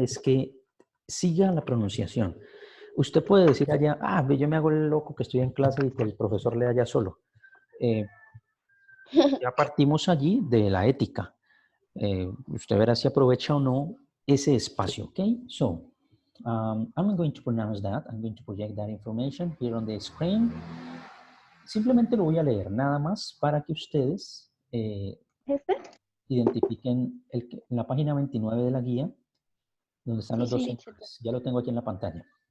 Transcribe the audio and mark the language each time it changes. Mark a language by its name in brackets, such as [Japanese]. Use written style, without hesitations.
[Spanish] es que siga la pronunciación. Usted puede decir allá, yo me hago el loco que estoy en clase y que el profesor lea allá solo. Ya partimos allí de la ética. Usted verá si aprovecha o no ese espacio, ¿ok? [English] So, I'm going to pronounce that. I'm going to project that information here on the screen. [Spanish] Simplemente lo voy a leer, nada más para que ustedes identifiquen en la página 29 de la guía, donde están los dos señores. Ya lo tengo aquí en la pantalla.